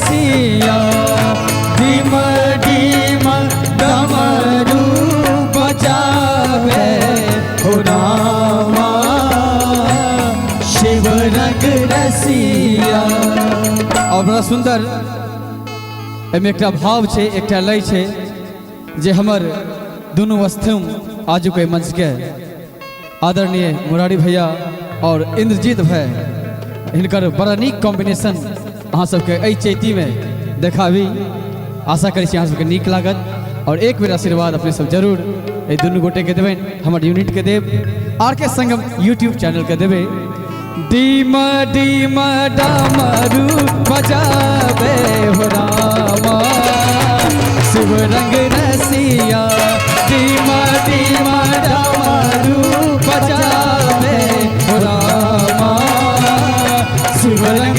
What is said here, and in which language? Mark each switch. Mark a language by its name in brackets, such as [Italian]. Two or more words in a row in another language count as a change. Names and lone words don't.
[Bhojpuri] रसिया धीम धीम डमरू बजावे हो रामा शिव रंग रसिया। [Maithili] और बड़ा सुंदर एमे एकटा भाव छे, एकटा लय छे जे हमर दुनू वस्तुम आज के मंच के आदरणीय मुरारी भैया और इंद्रजीत भाई हिनकर बड़ा नीक कॉम्बिनेशन अहाँ सबके एहि चैती में देखाबी। आशा करै छी अहाँ सबके नीक लागत और एक बेर आशीर्वाद अपने सब जरूर एहि दुनू गोटे के देबनि, हमर यूनिट के देब, आर के संगम यूट्यूब चैनल के देबे। [Bhojpuri] डीम डीम डमरू बजावे हो रामा शिव रंग रसिया डीम डीम डमरू बजावे हो रामा शिव रंग